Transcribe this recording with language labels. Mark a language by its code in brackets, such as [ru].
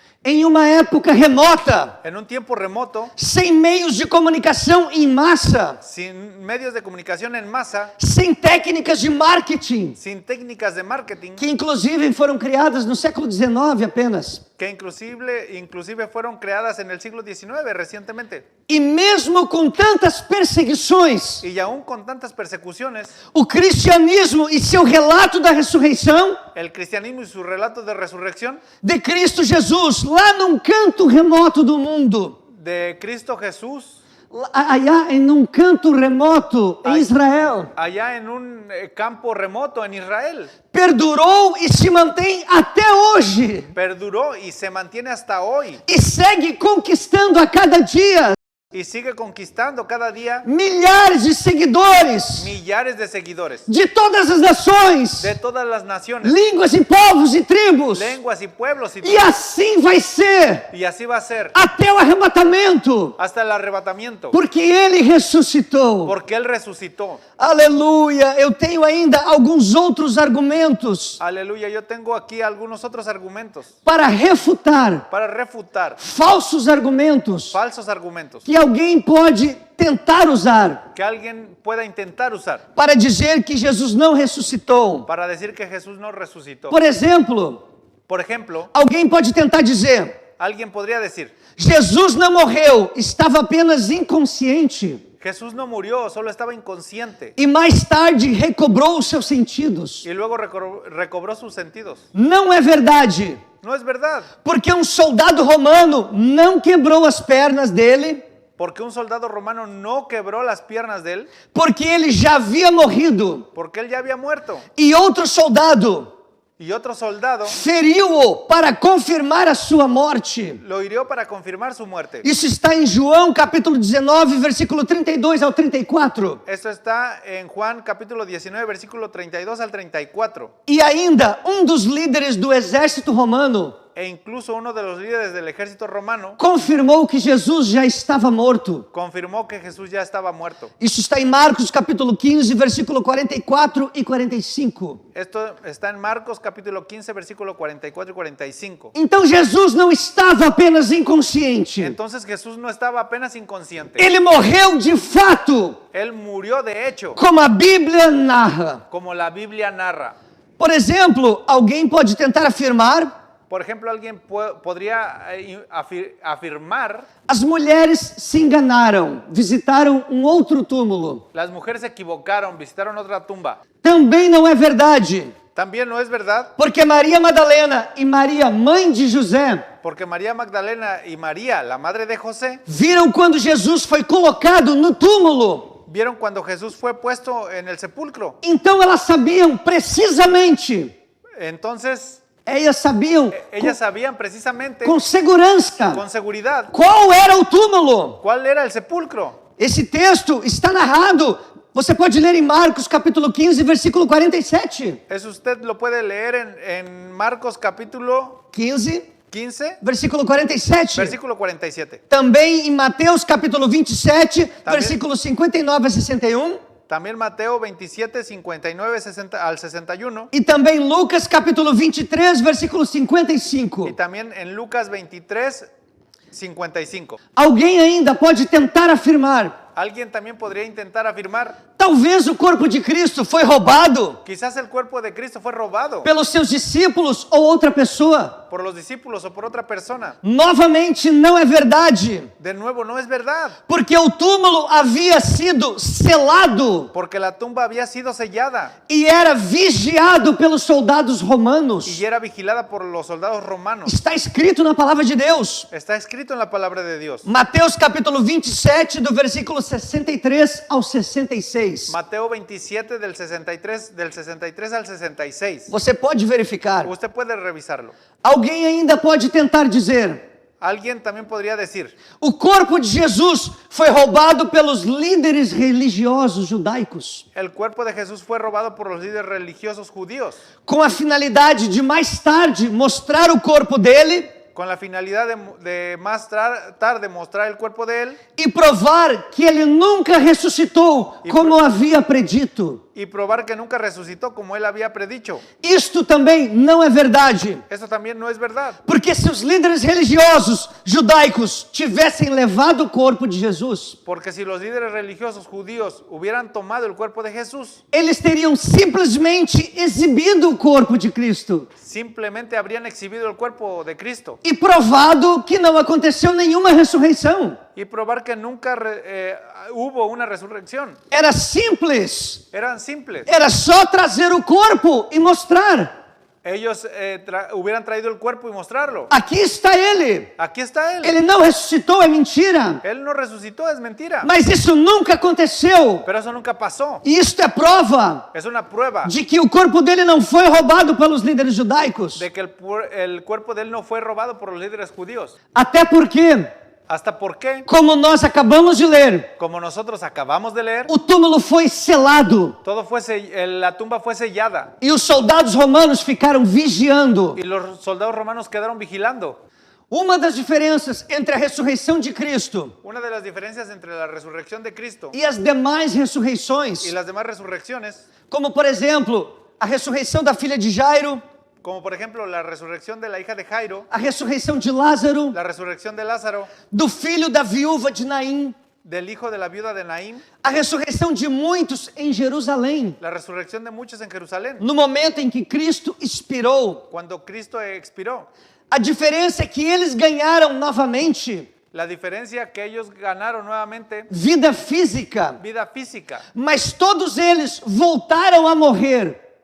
[pt] Em uma época remota, [es] En un tiempo remoto, [pt] sem meios de comunicação em massa, [es] sin medios de comunicación en masa, [pt] sem técnicas de marketing, [es] sin técnicas de marketing, [pt] que inclusive foram criadas no século XIX apenas. [es] que inclusive fueron creadas en el siglo XIX recientemente. [pt] E mesmo com tantas perseguições, [es] Y aún con tantas persecuciones, [pt] o cristianismo e seu relato da ressurreição [es] el cristianismo y su relato de resurrección [pt] de Cristo Jesus, lá num canto remoto do mundo, [es] de Cristo Jesús, [pt] allá em um canto remoto em Israel, [es] allá en un campo remoto en Israel, [pt] perdurou e se mantém até hoje, [es] perduró y se mantiene hasta hoy [pt] e segue conquistando a cada dia [es] y sigue conquistando cada día [pt] milhares de seguidores [es] millares de seguidores [pt] de todas as nações, [es] de todas las naciones, [pt] línguas e povos e tribos. [es] lenguas y pueblos [pt] E assim vai ser [es] y así va a ser [pt] até o arrebatamento, [es] hasta el arrebatamiento, [pt] porque ele ressuscitou. [es] porque Él resucitó. [pt] Aleluia! Eu tenho ainda alguns outros argumentos [es] Aleluya, yo tengo aquí algunos otros argumentos [pt] para refutar [es] para refutar [pt] falsos argumentos [es] falsos argumentos [pt] que alguém pode tentar usar [es] que alguien pueda intentar usar [pt] para dizer que Jesus não ressuscitou. [es] para decir que Jesús no resucitó. [pt] Por exemplo, [es] Por ejemplo, [pt] alguém pode tentar dizer: [es] alguien podría decir, [pt] Jesus não morreu, estava apenas inconsciente. [es] Jesús no murió, solo estaba inconsciente [pt] E mais tarde recobrou os seus sentidos. [es] y luego recobró sus sentidos. [pt] Não é verdade, [es] No es verdad, [pt] porque um soldado romano não quebrou as pernas dele, [es] porque un soldado romano no quebró las piernas de él, [pt] porque ele já havia morrido. [es] porque él ya había muerto. [pt] E outro soldado [es] Y otro soldado [pt] feriu-o para confirmar a sua morte. [es] lo hirió para confirmar su muerte. [pt] Isso está em João capítulo 19, versículo 32 ao 34. [es] Esto está en Juan capítulo 19, versículo 32 al 34. [pt] E ainda, um dos líderes do exército romano [es] E incluso uno de los líderes del ejército romano [pt] confirmou que Jesus já estava morto. [es] confirmó que Jesús ya estaba muerto. [pt] Isso está em Marcos capítulo 15, versículo 44 e 45. [es] Esto está en Marcos capítulo 15, versículo 44 y 45. [pt] Então Jesus não estava apenas inconsciente. [es] Entonces Jesús no estaba apenas inconsciente. [pt] Ele morreu de fato, [es] Él murió de hecho, [pt] como a Bíblia narra. [es] como la Biblia narra. [pt] Por exemplo, alguém pode tentar afirmar: [es] Por ejemplo, alguien podría afirmar, [pt] as mulheres se enganaram, visitaram um outro túmulo. [es] las mujeres se equivocaron, visitaron otra tumba. [pt] Também não é verdade, [es] También no es verdad, [pt] porque Maria Madalena e Maria, mãe de José, [es] porque María Magdalena y María, la madre de José, [pt] viram quando Jesus foi colocado no túmulo. [es] vieron cuando Jesús fue puesto en el sepulcro. [pt] Então elas sabiam precisamente, [es] Entonces, ellas sabiam ellas sabían precisamente, [pt] com segurança [es] con seguridad, [pt] qual era o túmulo. [es] cuál era el sepulcro. [pt] Esse texto está narrado. Você pode ler em Marcos capítulo 15, versículo 47. [es] Eso usted lo puede leer en Marcos capítulo [pt] 15, [es] 15, [pt] versículo 47. [es] versículo 47. [pt] Também em Mateus capítulo 27, versículos 59 a 61. [es] También Mateo 27, 59 al 61. [pt] E também Lucas capítulo 23, versículo 55. [es] Y también en Lucas 23, 55. [pt] Alguém ainda pode tentar afirmar: [es] Alguien también podría intentar afirmar, [pt] talvez o corpo de Cristo foi roubado [es] quizás el cuerpo de Cristo fue robado [pt] pelos seus discípulos ou outra pessoa. [es] por los discípulos o por otra persona. [pt] Novamente, não é verdade, [es] De nuevo, no es verdad, [pt] porque o túmulo havia sido selado [es] porque la tumba había sido sellada [pt] e era vigiado pelos soldados romanos. [es] y era vigilada por los soldados romanos. [pt] Está escrito na palavra de Deus. [es] Está escrito en la palabra de Dios. [pt] Mateus capítulo 27, do versículo 63 ao 66. [es] Mateo 27 del 63 al 66. [pt] Você pode verificar. [es] Usted puede revisarlo. [pt] Alguém ainda pode tentar dizer: [es] Alguien también podría decir, [pt] o corpo de Jesus foi roubado pelos líderes religiosos judaicos, [es] el cuerpo de Jesús fue robado por los líderes religiosos judíos [pt] com a finalidade de mais tarde mostrar o corpo dele [es] con la finalidad de más tarde mostrar el cuerpo de él [pt] e provar que ele nunca ressuscitou, como havia predito. [es] y probar que nunca resucitó como él había predicho. [pt] Isto também não é verdade, [es] Eso también no es verdad, [pt] porque se os líderes religiosos judaicos tivessem levado o corpo de Jesus, [es] porque si los líderes religiosos judíos hubieran tomado el cuerpo de Jesús, [pt] eles teriam simplesmente exibido o corpo de Cristo [es] simplemente habrían exhibido el cuerpo de Cristo [pt] e provado que não aconteceu nenhuma ressurreição. [es] y probar que nunca hubo una resurrección. [pt] Era simples, [es] Eran simples. [pt] era só trazer o corpo e mostrar. [es] Ellos hubieran traído el cuerpo y mostrarlo. [pt] Aqui está ele. [es] Aquí está él. [pt] Ele não ressuscitou, é mentira. [es] Él no resucitó, es mentira. [pt] Mas isso nunca aconteceu. [es] Pero eso nunca pasó. [pt] E isto é prova [es] Es una prueba [pt] de que o corpo dele não foi roubado pelos líderes judaicos. [es] de que el cuerpo de él no fue robado por los líderes judíos. [pt] Até porque, [es] ¿Hasta por qué? [pt] como nós acabamos de ler, [es] Como nosotros acabamos de leer, [pt] o túmulo foi selado [es] todo la tumba fue sellada [pt] e os soldados romanos ficaram vigiando. [es] y los soldados romanos quedaron vigilando. [pt] Uma das diferenças entre a ressurreição de Cristo [es] Una de las diferencias entre la resurrección de Cristo [pt] e as demais ressurreições, [es] y las demás resurrecciones, [pt] como por exemplo, a ressurreição da filha de Jairo, [es] como por ejemplo la resurrección de la hija de Jairo, [pt] a ressurreição de Lázaro, [es] la resurrección de Lázaro, [pt] do filho da viúva de Naim, [es] del hijo de la viuda de Naim, [pt] a ressurreição de muitos em Jerusalém, [es] la resurrección de muchos en Jerusalén, [pt] no momento em que Cristo expirou. [es] cuando Cristo expiró. [pt] A diferença é que eles ganharam novamente [es] La diferencia que ellos ganaron nuevamente [pt] vida física, [es] vida física, [pt] mas todos eles voltaram a morrer.